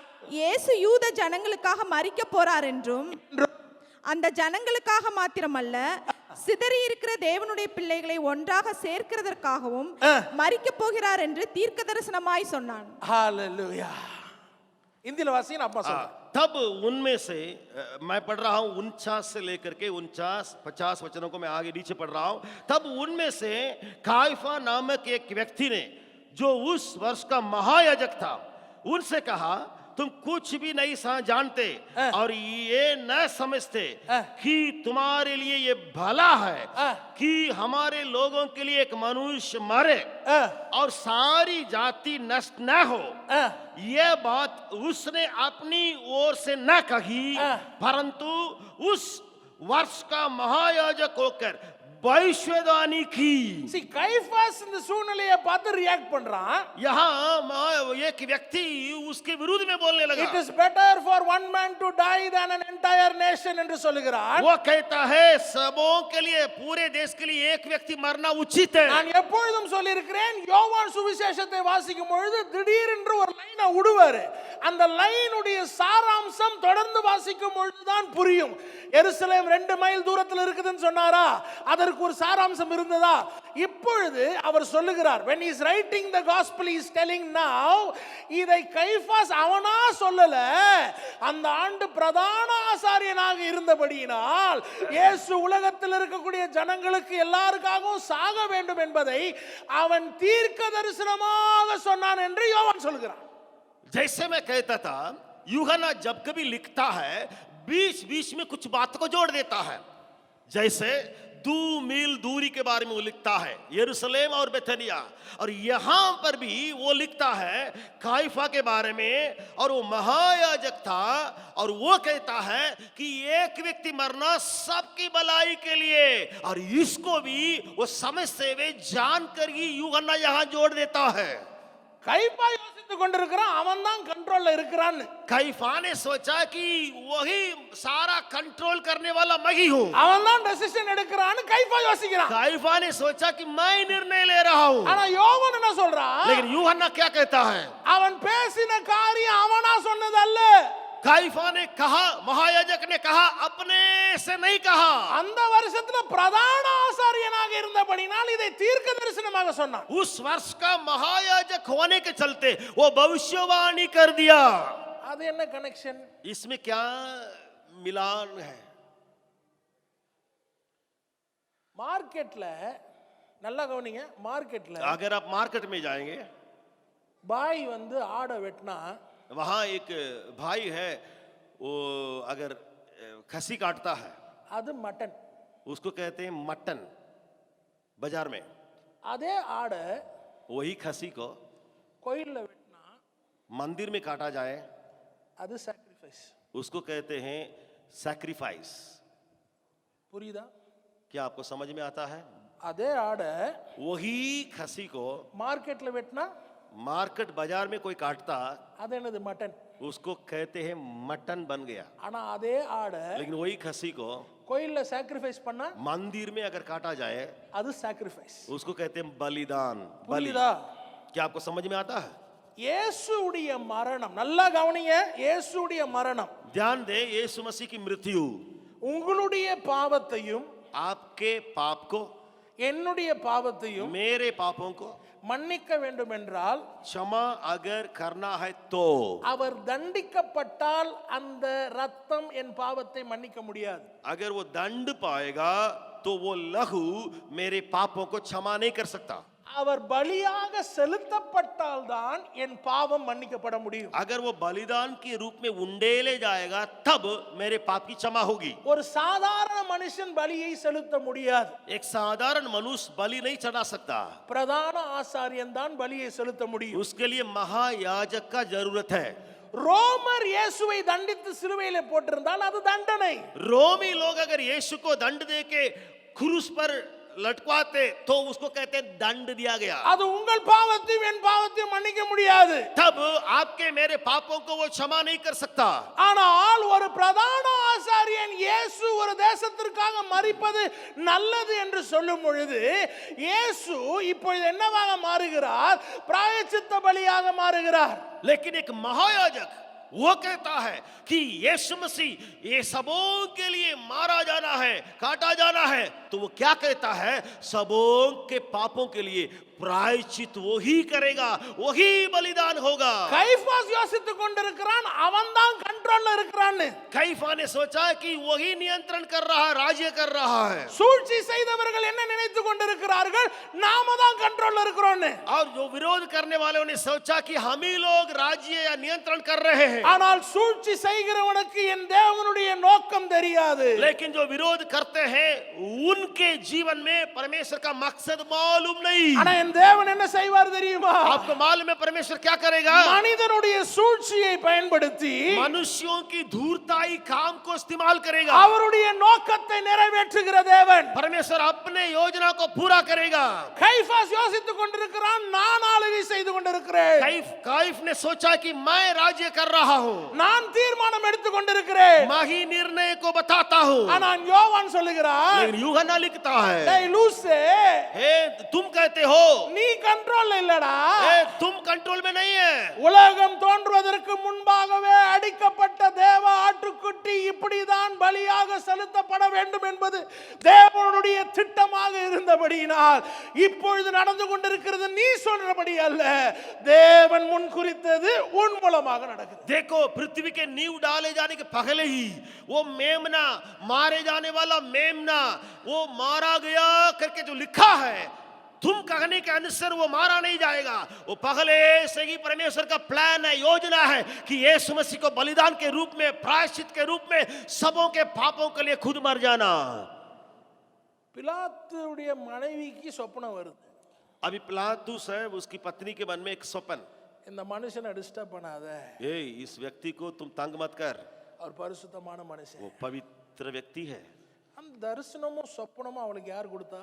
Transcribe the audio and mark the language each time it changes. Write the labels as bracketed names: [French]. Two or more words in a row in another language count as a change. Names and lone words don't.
[Tamil] இயேசு யூத ஜனங்களுக்காக மரிக்க போறார் என்றும், அந்த ஜனங்களுக்காக மாத்திரமல்ல சிதறி இருக்கிற தேவனுடைய பிள்ளைகளை ஒன்றாக சேர்க்கிறதற்காகவும் மரிக்க போகிறார் என்று தீர்க்க தரிசனமாய் சொன்னான். ஹalleluya. இந்தியில வாசிங்க, அப்பா சொல்றேன். [Hindi] तब उनमें से मैं पढ़ रहा हूं 49 से लेकर के 49-50 वचनों को मैं आगे नीचे पढ़ रहा हूं। तब उनमें से काइफा नामक एक व्यक्ति ने, जो उस वर्ष का महायाजक था, उनसे कहा, तुम कुछ भी नहीं जानते और ये न समझते कि तुम्हारे लिए ये भला है कि हमारे लोगों के लिए एक मनुष्य मरे और सारी जाति नष्ट न हो। यह बात उसने अपनी ओर से न कही, परंतु उस वर्ष का महायाजक होकर भविष्यवाणी की। [Tamil] See, கைஃபாஸ் இந்த சூழ்நிலையை பார்த்து ரியாக்ட் பண்றான். [Hindi] यहाँ एक व्यक्ति उसके विरुद्ध में बोलने लगा। [English] It is better for one man to die than an entire nation [Tamil] என்று சொல்லுகிறான். [Hindi] वो कहता है सबों के लिए, पूरे देश के लिए एक व्यक्ति मरना उचित है। [Tamil] நான் எப்பொழுதும் சொல்லியிருக்கிறேன், யோவான் சுவிசேஷத்தை வாசிக்கும் பொழுது திடீரென்று ஒரு லைனை விடுவாரு. அந்த லைனுடைய சாராம்சம் தொடர்ந்து வாசிக்கும் பொழுதுதான் புரியும். எருசலேம் 2 மைல் தூரத்தில் இருக்குதுன்னு சொன்னாரா, அதற்கு ஒரு சாராம்சம் இருந்ததா? இப்பொழுது அவர் சொல்லுகிறார், [English] when he is writing the gospel he is telling now, [Tamil] இதை கைஃபாஸ் அவனா சொல்லல, அந்த ஆண்டு பிரதான ஆசாரியனாக இருந்தபடியினால் இயேசு உலகத்தில் இருக்கக்கூடிய ஜனங்களுக்கு எல்லாருக்காகவும் சாக வேண்டும் என்பதை அவன் தீர்க்க தரிசனமாக சொன்னான் என்று யோவான் சொல்கிறான். [Hindi] जैसे मैं कहता था, यूहन्ना जब कभी लिखता है बीच बीच में कुछ बात को जोड़ देता है। जैसे 2 मील दूरी के बारे में वो लिखता है, यरूशलेम और बेथनिया, और यहां पर भी वो लिखता है काइफा के बारे में, और वो महायाजक था, और वो कहता है कि एक व्यक्ति मरना सबकी भलाई के लिए, और इसको भी वो समझते हुए जानकर ही यूहन्ना यहां जोड़ देता है। [Tamil] கைஃபா யோசித்துக் கொண்டிருக்கிறான், அவன் தான் கண்ட்ரோல்ல இருக்கிறான். [Hindi] काइफा ने सोचा कि वही सारा कंट्रोल करने वाला मैं ही हूं। [Tamil] அவன் தான் டெசிஷன் எடுக்கிறான்னு கைஃபா யோசிக்கிறான். [Hindi] काइफा ने सोचा कि मैं निर्णय ले रहा हूं। [Tamil] ஆனா யோவான் என்ன சொல்றான்? [Hindi] लेकिन यूहन्ना क्या कहता है? [Tamil] அவன் பேசின காரியம் அவனா சொன்னது அல்ல. [Hindi] काइफा ने कहा, महायाजक ने कहा, अपने से नहीं कहा। [Tamil] அந்த வருஷத்துல பிரதான ஆசாரியனாக இருந்தபடினால் இதை தீர்க்க தரிசனமாக சொன்னான். [Hindi] उस वर्ष का महायाजक होने के चलते वो भविष्यवाणी कर दिया। [Tamil] அது என்ன கனெக்ஷன்? [Hindi] इसमें क्या मिलान है? [Tamil] மார்க்கெட்ல நல்லா கவனிங்க, மார்க்கெட்ல [Hindi] अगर आप मार्केट में जाएंगे, [Tamil] பாய் வந்து ஆடை வெட்டினா [Hindi] वहां एक भाई है, वो अगर खसी काटता है [Tamil] அது மட்டன். [Hindi] उसको कहते हैं मटन। बाजार में [Tamil] அதே ஆடை [Hindi] वही खसी को [Tamil] கோயில்ல வெட்டினா [Hindi] मंदिर में काटा जाए, [Tamil] அது சாக்ரிஃபைஸ். [Hindi] उसको कहते हैं सैक्रिफाइस। [Tamil] புரியுதா? [Hindi] क्या आपको समझ में आता है? [Tamil] அதே ஆடை [Hindi] वही खसी को [Tamil] மார்க்கெட்ல வெட்டினா [Hindi] मार्केट बाजार में कोई काटता, [Tamil] அது என்னது? மட்டன். [Hindi] उसको कहते हैं मटन बन गया। [Tamil] ஆனா அதே ஆடை [Hindi] लेकिन वही खसी को [Tamil] கோயில்ல சாக்ரிஃபைஸ் பண்ணா [Hindi] मंदिर में अगर काटा जाए, [Tamil] அது சாக்ரிஃபைஸ். [Hindi] उसको कहते हैं बलिदान, बलि। [Tamil] புரியுதா? [Hindi] क्या आपको समझ में आता है? [Tamil] இயேசுவுடைய மரணம், நல்லா கவனிங்க, இயேசுவுடைய மரணம் [Hindi] ध्यान दे, यीशु मसीह की मृत्यु [Tamil] உங்களுடைய பாவத்தையும் [Hindi] आपके पाप को, [Tamil] என்னுடைய பாவத்தையும் [Hindi] मेरे पापों को [Tamil] மன்னிக்க வேண்டும் என்றால், [Hindi] क्षमा अगर करना है तो, [Tamil] அவர் தண்டிக்கப்பட்டால் அந்த ரத்தம் என் பாவத்தை மன்னிக்க முடியாது. [Hindi] अगर वो दंड पाएगा तो वो लहू मेरे पापों को क्षमा नहीं कर सकता। [Tamil] அவர் பலியாக செலுத்தப்பட்டால் தான் என் பாவம் மன்னிக்கப்பட முடியும். [Hindi] अगर वो बलिदान के रूप में उंडेले जाएगा तब मेरे पाप की क्षमा होगी। [Tamil] ஒரு சாதாரண மனுஷன் பலியை செலுத்த முடியாது. [Hindi] एक साधारण मनुष्य बलि नहीं चढ़ा सकता, [Tamil] பிரதான ஆசாரியன் தான் பலியை செலுத்த முடியும். [Hindi] उसके लिए महायाजक का जरूरत है। [Tamil] ரோமர் இயேசுவை தண்டித்து சிலுவையிலே போட்டிருந்தால் அது தண்டனை. [Hindi] रोमी लोग अगर यीशु को दंड देके क्रूस पर लटकवाते तो उसको कहते हैं दंड दिया गया। [Tamil] அது உங்கள் பாவத்தையும் என் பாவத்தையும் மன்னிக்க முடியாது. [Hindi] तब आपके मेरे पापों को वो क्षमा नहीं कर सकता। [Tamil] ஆனால் ஒரு பிரதான ஆசாரியன் இயேசு ஒரு தேசத்திற்காக மரிப்பது நல்லது என்று சொல்லும் பொழுது இயேசு இப்பொழுது என்னவாக மாறுகிறார்? பிராயச்சித்த பலியாக மாறுகிறார். [Hindi] लेकिन एक महायाजक वो कहता है कि यीशु मसीह ये सबों के लिए मारा जाना है, काटा जाना है, तो वो क्या कहता है? सबों के पापों के लिए प्रायश्चित वो ही करेगा, वही बलिदान होगा। [Tamil] கைபாஸ் யோசித்துக் கொண்டிருக்கிறான், அவன் தான் கண்ட்ரோல்ல இருக்கிறான்னு. [Hindi] कैफा ने सोचा कि वही नियंत्रण कर रहा है, राज्य कर रहा है। [Tamil] சூழ்ச்சி செய்தவர்கள் என்ன நினைத்துக் கொண்டிருக்கிறார்கள், நாம தான் கண்ட்ரோல்ல இருக்கிறோம்னு. [Hindi] और जो विरोध करने वालों ने सोचा कि हम ही लोग राज्य या नियंत्रण कर रहे हैं। [Tamil] ஆனால் சூழ்ச்சி செய்கிறவனுக்கு என் தேவனுடைய நோக்கம் தெரியாது. [Hindi] लेकिन जो विरोध करते हैं उनके जीवन में परमेश्वर का मकसद मालूम नहीं। [Tamil] ஆனா என் தேவன் என்ன செய்வார் தெரியுமா? [Hindi] आपको मालूम है परमेश्वर क्या करेगा? [Tamil] மனிதனுடைய சூழ்ச்சியை பயன்படுத்தி [Hindi] मनुष्यों की धूर्ताई काम को इस्तेमाल करेगा। [Tamil] அவருடைய நோக்கத்தை நிறைவேற்றுகிற தேவன். [Hindi] परमेश्वर अपने योजना को पूरा करेगा। [Tamil] கைபாஸ் யோசித்துக் கொண்டிருக்கிறான், நான் ஆளுகை செய்து கொண்டிருக்கிறேன். [Hindi] कैफ ने सोचा कि मैं राज्य कर रहा हूँ, [Tamil] நான் தீர்மானம் எடுத்துக் கொண்டிருக்கிறேன். [Hindi] मैं ही निर्णय को बताता हूँ। [Tamil] ஆனா யோவான் சொல்லுகிறார், [Hindi] लेकिन यूहन्ना लिखता है, [Tamil] டேய் லூசே, [Hindi] हे तुम कहते हो [Tamil] நீ கண்ட்ரோல்ல இல்லடா. [Hindi] तुम कंट्रोल में नहीं है। [Tamil] உலகம் தோன்றுவதற்கு முன்பாகவே அடிக்கப்பட்ட தேவ ஆட்டுக்குட்டி இப்படிதான் பலியாக செலுத்தப்பட வேண்டும் என்பது தேவனுடைய திட்டமாக இருந்தபடியினால் இப்பொழுது நடந்து கொண்டிருக்கிறது நீ சொல்றபடி அல்ல, தேவன் முன் குறித்தது உன் மூலமாக நடக்குது. [Hindi] देखो पृथ्वी के नींव डाले जाने के पहले ही वो मेमना, मारे जाने वाला मेमना, वो मारा गया करके जो लिखा है, तुम कहने के अनुसार वो मारा नहीं जाएगा। वो पहले से ही परमेश्वर का प्लान है, योजना है कि यीशु मसीह को बलिदान के रूप में, प्रायश्चित के रूप में सबों के पापों के लिए खुद मर जाना। [Tamil] பிலாத்துடைய மனைவிக்கு சொப்பனம் வருது. [Hindi] अभी पिलातुस है, उसकी पत्नी के मन में एक स्वप्न, [Tamil] இந்த மனுஷனை டிஸ்டர்ப் பண்ணாத, [Hindi] ये इस व्यक्ति को तुम तंग मत कर, [Tamil] அவர் பரிசுத்தமான மனுஷன். [Hindi] वो पवित्र व्यक्ति है। [Tamil] அந்த தரிசனமும் சொப்பனமும் அவளுக்கு யார் கொடுத்தா?